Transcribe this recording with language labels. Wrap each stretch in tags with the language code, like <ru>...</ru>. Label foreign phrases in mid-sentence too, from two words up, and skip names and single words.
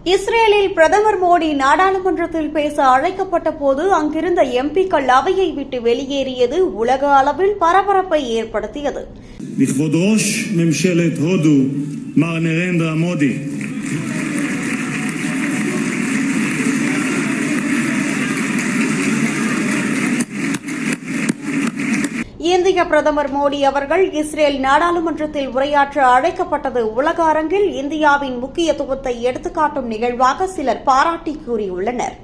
<ta>இஸ்ரேலில் பிரதமர் மோடி நாடாளுமன்றத்தில் பேச அழைக்கப்பட்ட போது அங்கிருந்த எம்பிக்கள் அவையை விட்டு வெளியேறியது உலக அளவில் பரபரப்பை ஏற்படுத்தியது.</ta> <he>לכבוד ראש ממשלת הודו מר נרנדרה מודי.</he> <ta>இந்திய பிரதமர் மோடி அவர்கள் இஸ்ரேல் நாடாளுமன்றத்தில் உரையாற்ற அழைக்கப்பட்டது உலக அரங்கில் இந்தியாவின் முக்கியத்துவத்தை எடுத்துக்காட்டும் நிகழ்வாக சிலர் பாராட்டி கூறியுள்ளனர்.</ta>